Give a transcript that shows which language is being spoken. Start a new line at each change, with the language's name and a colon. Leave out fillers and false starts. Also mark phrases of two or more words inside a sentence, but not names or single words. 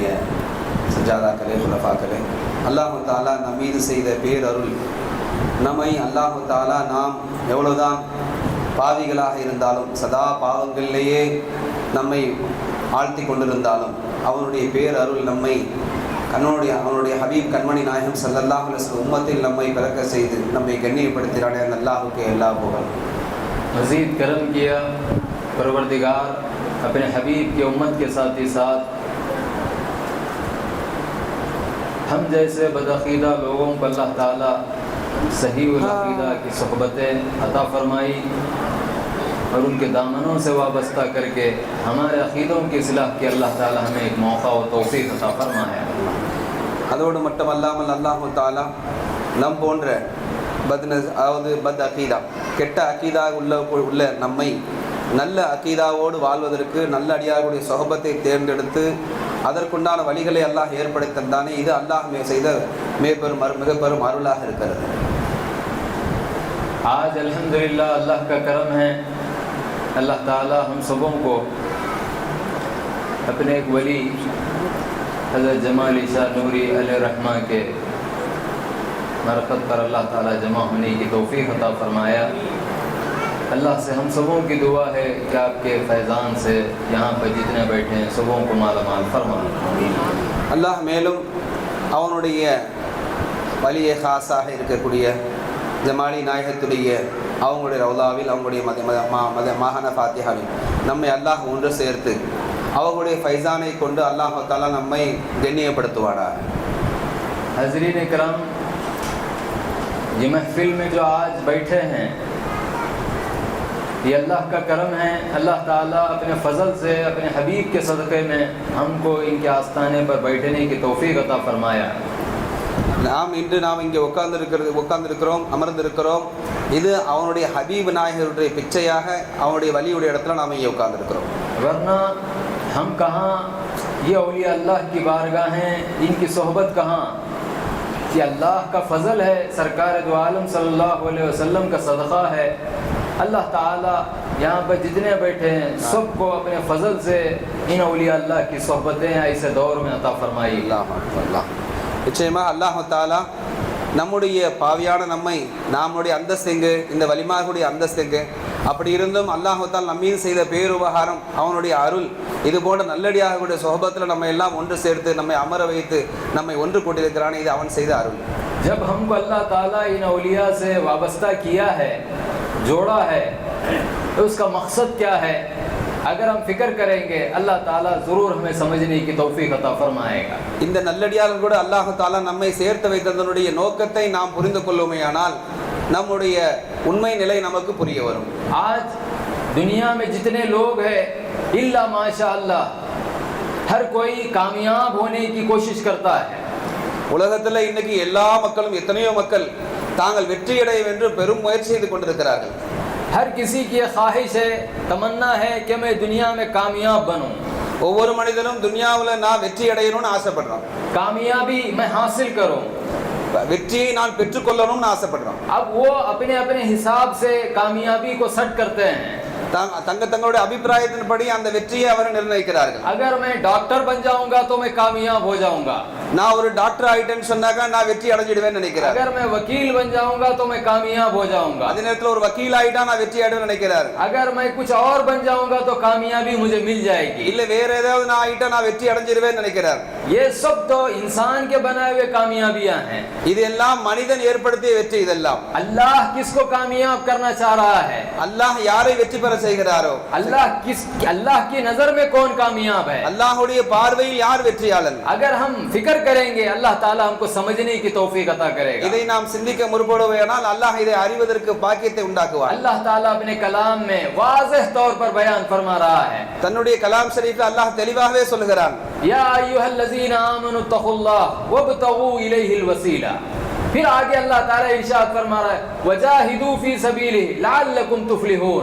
Tamil: சஜாதாக்களே குலஃபாக்களே,
Arabic: الله تعالى
Tamil: நம் மீது செய்த பேரருள் நம்மை
Arabic: الله تعالى
Tamil: நாம் எவ்வளவுதான் பாவிகளாக இருந்தாலும் சதா பாவங்களிலேயே நம்மை ஆழ்த்தி கொண்டிருந்தாலும் அவனுடைய பேரருள் நம்மை அவனுடைய ஹபீப் கண்மணி நாயகம்
Arabic: صلى الله عليه وسلم
Tamil: உம்மத்தில் நம்மை பிறக்க செய்து நம்மை கண்ணியப்படுத்தினானே அந்த அல்லாஹுக்கு எல்லா புகழும்.
Urdu: مزید کرم کیا پروردگار اپنے حبیب کی امت کے ساتھ ہی ساتھ ہم جیسے بدعقیدہ لوگوں پر اللہ تعالیٰ صحیح عقیدہ کی صحبتیں عطا فرمائی اور ان کے دامنوں سے وابستہ کر کے ہمارے عقیدوں کی اصلاح کی اللہ تعالیٰ ہمیں ایک موقع اور توفیق عطا فرمایا.
Tamil: அதோடு மட்டுமல்லாமல்
Arabic: الله تعالى
Tamil: நம் போன்ற
Urdu: بد عقیدہ
Tamil: கெட்ட அகீதா உள்ள நம்மை நல்ல அகீதாவோடு வாழ்வதற்கு நல்ல அடியார்களுடைய சொஹபத்தை தேர்ந்தெடுத்து அதற்குண்டான வழிகளை அல்லாஹ் ஏற்படுத்தி தந்தானே, இது அல்லாஹ் செய்த மிக பெரும் அருளாக இருக்கிறது.
Urdu: آج الحمدللہ اللہ کا کرم ہے، اللہ تعالیٰ ہم سبوں کو اپنے ایک ولی حضرت جمالی شاہ نوری علیہ الرحمہ کے مرقد پر اللہ تعالیٰ جمع ہونے کی توفیق عطا فرمایا. اللہ سے ہم سبوں کی دعا ہے کہ آپ کے فیضان سے یہاں پر جتنے بیٹھے ہیں سبوں کو مالامال فرما.
Tamil: அல்லாஹ் மேலும் அவனுடைய வலிய காசாக இருக்கக்கூடிய ஜமாலி நாயகத்துடைய அவங்களுடைய ரவுதாவில் அவங்களுடைய மாகாண ஃபாத்திஹாவில் நம்மை அல்லாஹ் ஒன்று சேர்த்து அவங்களுடைய ஃபைசானை கொண்டு
Arabic: الله تعالى
Tamil: நம்மை கண்ணியப்படுத்துவாராக।
Urdu: حاضرین اکرام، یہ محفل میں جو آج بیٹھے ہیں یہ اللہ کا کرم ہے. اللہ تعالیٰ اپنے فضل سے اپنے حبیب کے صدقے میں ہم کو ان کے آستانے پر بیٹھنے کی توفیق عطا فرمایا.
Tamil: நாம் இங்கே உட்கார்ந்திருக்கிறோம், அமர்ந்திருக்கிறோம், இது அவனுடைய ஹபீப் நாயகருடைய பிச்சையாக அவனுடைய வலியுடைய இடத்துல நாம் இங்கே உட்கார்ந்திருக்கிறோம்।
Urdu: ورنہ ہم کہاں، یہ اولیاء اللہ کی بارگاہ ہیں، ان کی صحبت کہاں? کہ اللہ کا فضل ہے، سرکار دو عالم
Arabic: صلى الله عليه وسلم
Urdu: کا صدقہ ہے. اللہ تعالیٰ یہاں پر جتنے بیٹھے ہیں سب کو اپنے فضل سے ان اولیاء اللہ کی صحبتیں ایسے دور میں عطا فرمائی.
Tamil: நிச்சயமாக
Arabic: الله تعالى
Tamil: நம்முடைய பாவியான நம்முடைய அந்தஸ்தெங்கு, இந்த வலிமார்களுடைய அந்தஸ்தெங்கு, அப்படி இருந்தும்
Arabic: الله تعالى
Tamil: நம்மீது செய்த பேருபகாரம், அவனுடைய அருள், இது போன்ற நல்லடியார்களுடைய சொஹபத்தில் நம்ம எல்லாம் ஒன்று சேர்த்து நம்மை அமர வைத்து நம்மை ஒன்று கொண்டிருக்கிறானே, இது அவன் செய்த அருள்।
Urdu: جب ہم کو اللہ تعالیٰ ان اولیاء سے وابستہ کیا ہے، جوڑا ہے، تو اس کا مقصد کیا ہے? اگر ہم فکر کریں گے اللہ تعالیٰ ضرور ہمیں سمجھنے کی توفیق عطا فرمائے گا.
Tamil: இந்த நல்லடியார்கள் கூட
Arabic: الله تعالى
Tamil: நம்மை சேர்த்து வைத்ததனுடைய நோக்கத்தை நாம் புரிந்து கொள்ளுமேயானால் நம்முடைய உண்மை நிலை நமக்கு புரிய வரும்।
Urdu: آج دنیا میں جتنے لوگ ہیں
Arabic: إلا ما شاء الله
Urdu: ہر کوئی کامیاب ہونے کی کوشش کرتا ہے.
Tamil: உலகத்தில் இன்னைக்கு எல்லா மக்களும், எத்தனையோ மக்கள் தாங்கள் வெற்றியடைய என்று பெரும் முயற்சி செய்து கொண்டிருக்கிறார்கள்।
Urdu: ہر کسی کی خواہش ہے، تمنا ہے کہ میں دنیا میں کامیاب بنوں.
Tamil: ஒவ்வொரு மனிதனும் துனியாவில் நான் வெற்றி அடையணும்னு ஆசைப்படுறான்,
Urdu: کامیابی میں حاصل کروں,
Tamil: வெற்றியை நான் பெற்றுக்கொள்ளணும்னு ஆசைப்படுறான்।
Urdu: اب وہ اپنے اپنے حساب سے کامیابی کو سیٹ کرتے ہیں.
Tamil: தங்களுடைய அபிப்பிராயத்தின்படி அந்த வெற்றியை அவர் நிர்ணயிக்கிறார்கள்।
Urdu: اگر میں ڈاکٹر بن جاؤں گا تو میں کامیاب ہو جاؤں گا,
Tamil: நான் ஒரு டாக்டர் ஆயிட்டேன்னு சொன்னாக்கா நான் வெற்றி அடைஞ்சிடுவேன்னு நினைக்கிறார்।
Urdu: اگر میں وکیل بن جاؤں گا تو میں کامیاب ہو جاؤں گا,
Tamil: அதே நேரத்தில் ஒரு வக்கீல் ஆயிட்டா நான் வெற்றி அடைவேன்னு நினைக்கிறார்।
Urdu: اگر میں کچھ اور بن جاؤں گا تو کامیابی مجھے مل جائے گی,
Tamil: இல்ல வேற ஏதாவது நான் ஆயிட்டா நான் வெற்றி அடைஞ்சிடுவேன்னு நினைக்கிறார்।
Urdu: یہ سب تو انسان کے بنائے ہوئے کامیابیاں ہیں.
Tamil: இதெல்லாம் மனிதன் ஏற்படுத்திய வெற்றி। இதெல்லாம்
Urdu: اللہ کس کو کامیاب کرنا چاہ رہا ہے?
Tamil: அல்லாஹ் யாரை வெற்றி பெற செய்கிறாரோ,
Urdu: اللہ کی نظر میں کون کامیاب ہے?
Tamil: அல்லாஹ்வுடைய பார்வையில் யார் வெற்றியாளன்?
Urdu: اگر ہم فکر کریں گے اللہ تعالیٰ ہم کو سمجھنے کی توفیق عطا کرے گا.
Tamil: இதை நாம் சிந்திக்க முற்படுவோமானால் அல்லாஹ் இதை அறிவதற்கு பாக்கியத்தை உண்டாக்குவார்।
Urdu: اللہ تعالیٰ اپنے کلام میں واضح طور پر بیان فرما رہا ہے.
Tamil: தன்னுடைய கலாம் ஷரீஃபில் அல்லாஹ் தெளிவாகவே சொல்கிறான்,
Arabic: يا أيها الذين آمنوا اتقوا الله وابتغوا إليه الوسيلة.
Urdu: پھر آگے اللہ تعالیٰ ارشاد فرما رہا ہے,
Arabic: وجاهدوا في سبيله لعلكم تفلحون.